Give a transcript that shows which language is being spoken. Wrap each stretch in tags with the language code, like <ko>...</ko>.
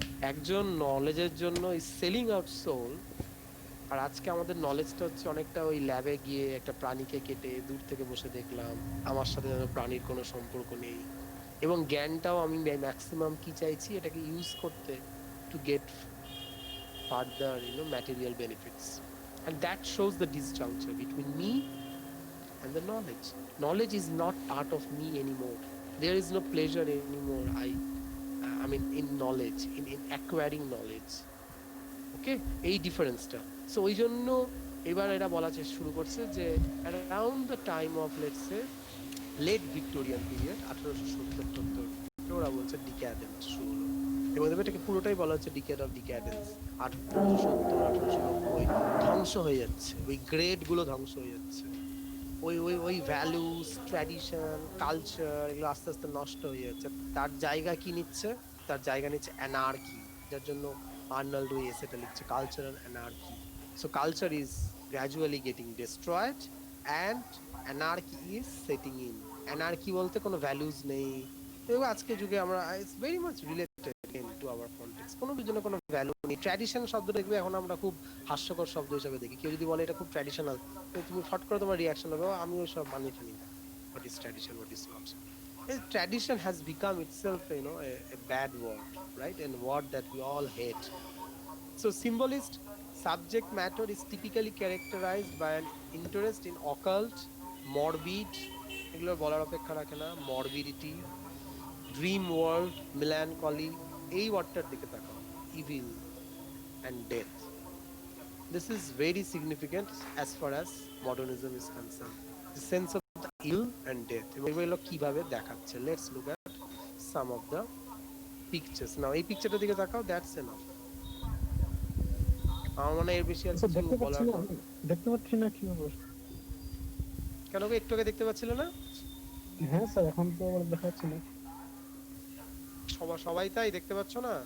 <bn>একজন নলেজের জন্য ইজ সেলিং আউট সোল, আর আজকে আমাদের নলেজটা হচ্ছে অনেকটা ওই ল্যাবে গিয়ে একটা প্রাণীকে কেটে দূর থেকে বসে দেখলাম, আমার সাথে যেন প্রাণীর কোনো সম্পর্ক নেই। এবং জ্ঞানটাও আমি ম্যাক্সিমাম কি চাইছি, এটাকে ইউজ করতে to get further material benefits,</bn> <en>and that shows the disjuncture between me and the knowledge. Knowledge is not part of me anymore. There is no pleasure anymore. I mean in knowledge, in acquiring knowledge.</en> <bn>ওকে, এই ডিফারেন্সটা। So ওই জন্য এবার এরা বলা শুরু করছে যে around the time of let's say late Victorian period, 1870 ওরা বলছে ডিক্যাডেন্স শুরু হলো, এবং এটাকে পুরোটাই বলা হচ্ছে ডিকেড অফ ডিক্যাডেন্স। 1870 1890 ধ্বংস হয়ে যাচ্ছে, ওই গ্রেড গুলো ধ্বংস হয়ে যাচ্ছে, ওই ওই ওই ভ্যালুস, ট্র্যাডিশন, কালচার, এগুলো আস্তে আস্তে নষ্ট হয়ে যাচ্ছে। তার জায়গা কি নিচ্ছে? তার জায়গা নিচ্ছে অ্যানার্কি, যার জন্য আর্নল্ড ওই এসেটা লিখছে cultural anarchy.</bn> <en>So culture is gradually getting destroyed and anarchy is setting in.</en> <bn>Anarchy বলতে কোনো ভ্যালুজ নেই, এবং আজকে যুগে আমরা</bn> <en>it's very much related to our context,</en> <bn>কোনো জন্য কোনো ভ্যালু নেই। ট্র্যাডিশন শব্দ দেখবে এখন আমরা খুব হাস্যকর শব্দ হিসেবে দেখি, কেউ যদি বলে এটা খুব ট্র্যাডিশনাল, তুমি ফট করে তোমার রিয়াকশন হবে আমি ওই সব মানিয়ে ফেলি না।</bn> <en>What is tradition, what is not? Tradition has become itself a bad word, right? And word that we all hate. So symbolist subject matter is typically characterized by an interest in occult, morbid,</en> <bn>এগুলো বলার অপেক্ষা রাখে না,</bn> <en>morbidity, dream world, melancholy,</en> <bn>এই ওয়ার্ডটার দিকে তাকাও,</bn> <en>evil and death. This is very significant as far as modernism is concerned. The sense of the ill and death,</en> <bn>এবং এগুলো কিভাবে দেখাচ্ছে।</bn> <en>Let's look at some of the pictures.</en> <bn>Now এই পিকচারটার দিকে তাকাও,</bn> <en>that's enough.</en> <bn>আমার মনে হয় এর বেশি আর আচ্ছা, কিছু দেখতে বলার পাচ্ছি না, দেখতে পাচ্ছি না কি হবে? কেন গো, একটু আগে দেখতে পাচ্ছিল না? হ্যাঁ স্যার, এখন তো আবার দেখা যাচ্ছে না। সবাই তাই দেখতে পাচ্ছ না?</bn>